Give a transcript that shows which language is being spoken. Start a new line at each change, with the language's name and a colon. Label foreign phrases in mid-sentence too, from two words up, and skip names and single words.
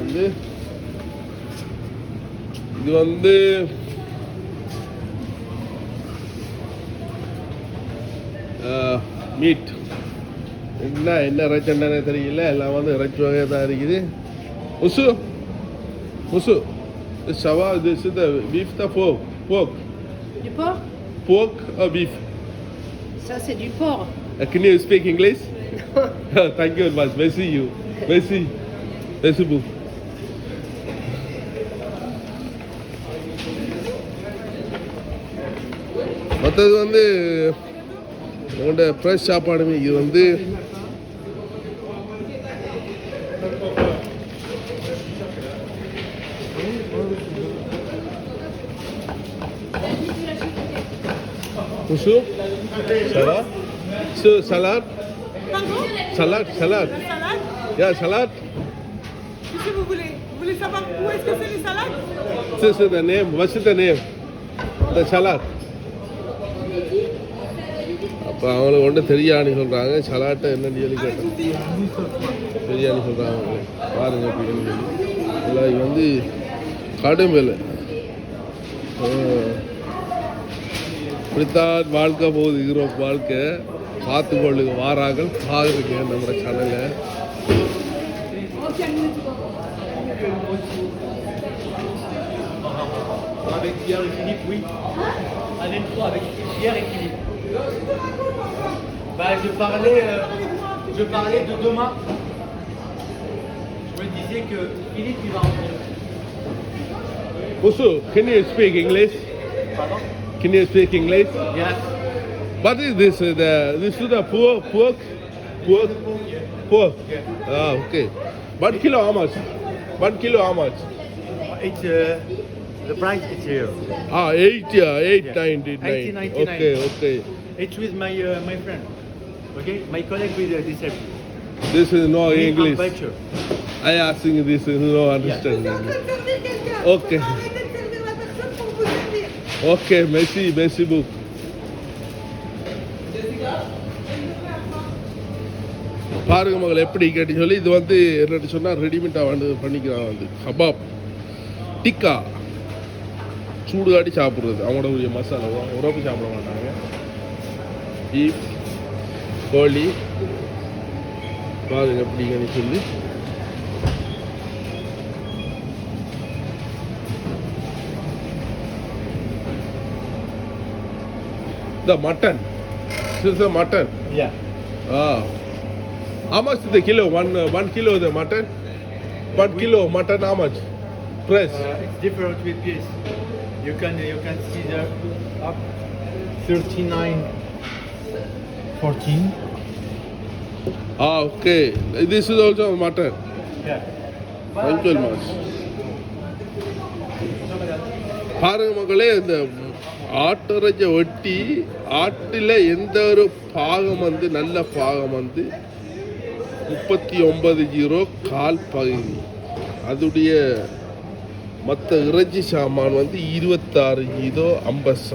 Tamil: இது வந்து மீட். என்ன இறைச்சண்டனே தெரியல, எல்லாம் வந்து இறைச்சி வகை தான் இருக்குது. உசு உசு சவா.
English: This is the beef the pork. Pork.
French: Du porc?
English: Pork or beef?
French: Ça, c'est du porc.
English: Can you speak English? Thank you very much. Merci you.
French: Merci. Merci beaucoup.
Tamil: மற்றது வந்து உங்கள்கிட்ட ஃப்ரெஷ் சாப்பாடுமே. இது வந்து Bonjour.
French: Ça va? Salade? Salade, salade. Salade?
English: Yeah, salade.
French: Qu'est-ce que vous voulez? Vous voulez savoir où est-ce que c'est les salades?
English: This is the name. What's the name? The salad.
Tamil: அப்போ அவங்களுக்கு ஒன்றும் தெரியாதுன்னு சொல்கிறாங்க. சலாட்டை என்னன்னு சொல்லி கேட்டேன். தெரியாதுன்னு சொல்கிறாங்க. பாருங்க அப்படின்னு சொல்லி இல்லை. இது வந்து கடும் விலை. இப்படித்தான் வாழ்க்கை போகுது, யூரோப் வாழ்க்கை. பார்த்துக்கொள்ளுங்க, வாராங்கள் பாருங்க நம்ம சேனலை.
French: Avec Pierre et Philippe, oui. Allez, 3 avec Pierre et Philippe. Bah, je parlais de demain. Je me disais que Philippe, il va rentrer.
English: Also, can you speak English?
French: Pardon?
English: Can you speak English? Yes. What is this? This is the pork? Pork. Ah, okay. 1 kilo how much? 1 kilo how much? It's the price is here. 8.99. 18.99. Okay. It's with my friend. Okay, my colleague with disabled. This is no We English. have voucher. I asking this is no understand.
French: Servir quelqu'un.
English: Okay.
French: Arrêtez de servir la personne pour vous servir. Okay, merci beaucoup.
Tamil: பாருங்க மகள் எப்படி கேட்டு சொல்லி. இது வந்து என்ன சொன்னால் ரெடிமேடாக வந்து பண்ணிக்கிறாங்க. வந்து கபாப் டிக்கா சூடு காட்டி சாப்பிட்றது. அவங்களோட உரிய மசாலா உறப்பு சாப்பிட மாட்டாங்க. பீஃப் கோழி பாருங்க எப்படிங்கன்னு சொல்லி.
English: The mutton. This is the mutton. Yeah. How much is the kilo? One kilo the mutton. 1 kilo mutton. How much? Price. It's different with this. You can see the up 39.14. Okay. This is also mutton. Yeah. Thank you very much.
Tamil: பாருங்க மக்களே, இந்த ஆட்டிறைச்ச வெட்டி ஆட்டில் எந்த ஒரு பாகம் வந்து நல்ல பாகம் வந்து 39 கால் பகுதி. அதுடைய மற்ற இறைச்சி சாமான் வந்து 26 50.